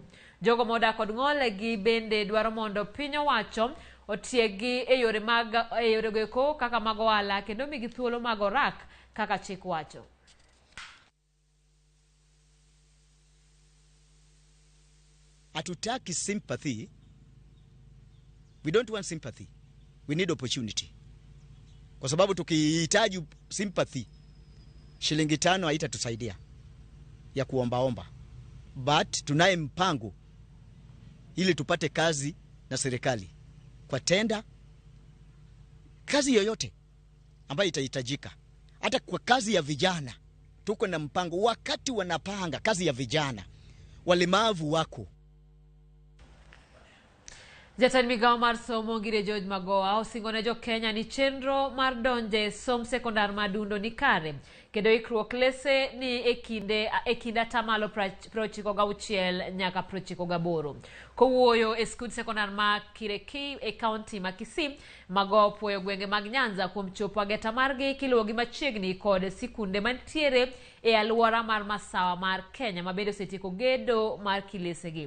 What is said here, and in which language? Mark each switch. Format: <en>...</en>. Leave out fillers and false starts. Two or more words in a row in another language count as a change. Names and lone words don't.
<luo>Jogo ma odak kod ng'ol gi bende dwaro mondo piny owacho otiegi e yore geko kaka mag ohala kendo migi thuolo mag orak kaka chik wacho.</luo> <sw>Hatutaki sympathy.</sw> <en>We don't want sympathy. We need opportunity.</en> <sw>Kwa sababu tukihitaji sympathy, shilingi 5 haitatusaidia ya kuombaomba. But tunaye mpango ili tupate kazi na serikali. Kwa tenda, kazi yoyote ambayo itahitajika. Hata kwa kazi ya vijana, tuko na mpango wakati wanapanga kazi ya vijana. Walemavu wako.</sw> <luo>Jatend migao mar somo Ngire George Magoha osingone jo Kenya ni chenro mar donje som sekondar madundo ni kare kendo ikruok lese ni ekinde atamalo 96 nyaka 98. Kowuoyo e skul sekondar ma Kireki e kaunti ma Kisii, Magoha opuoyo gwenge mag Nyanza kuom chopo ageta margi kiluwogi machiegni kod sikunde mantiere e aluora mar masawa mar Kenya mabedo osetieko gedo mar kilesegi.</luo>